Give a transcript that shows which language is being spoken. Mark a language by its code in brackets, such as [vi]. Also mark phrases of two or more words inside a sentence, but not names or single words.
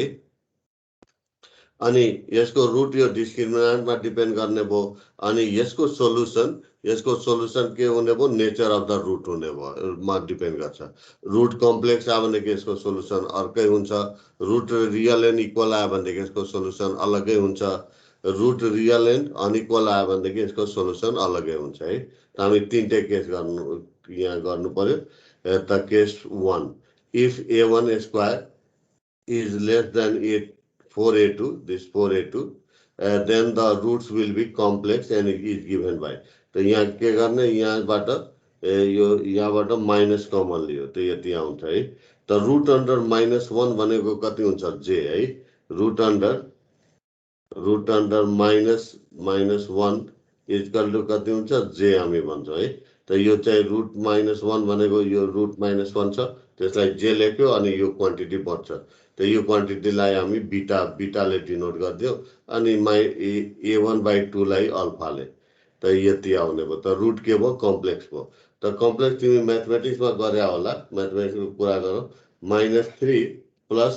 [ne] अनि यसको रुट यो डिस्क्रिमिनान्टमा डिपेन्ड गर्ने भयो अनि यसको सोलुसन के हुने भयो [en] nature of the root [ne] हुने भयो मा डिपेन्ड गर्छ [en] root complex [ne] आयो भनेदेखि यसको सोलुसन अर्कै हुन्छ [en] root real and equal [ne] आयो भनेदेखि यसको सोलुसन अलग्गै हुन्छ [en] root real and unequal [ne] आयो भनेदेखि यसको सोलुसन अलग्गै हुन्छ है त हामी तीनटै केस यहाँ गर्नु पर्यो त [en] case 1 if A1 square is less than 482 this 482 then the roots will be complex and it is given by [ne] तो यहाँ के गर्ने यहाँबाट यो यहाँबाट माइनस कमन लियो त यति आउँछ है त [en] root under -1 [ne] भनेको कति हुन्छ j है रुट [en] under -1 equal to [ne] कति हुन्छ j हामी भन्छौँ है त यो चाहिँ [en] root -1 [ne] भनेको यो [en] root -1 [ne] छ त्यसलाई j लेख्यो अनि यो क्वान्टिटी बढ्छ त यो क्वान्टिटीलाई हामी बीटाले डिनोट गर्दियो अनि A1 by 2 लाई अल्फाले त यति आउने भयो त रुट के भयो कम्प्लेक्स भयो त कम्प्लेक्स तिमी म्याथमेटिक्समा गरे होला म्याथमेटिक्सको कुरा गरौ -3 प्लस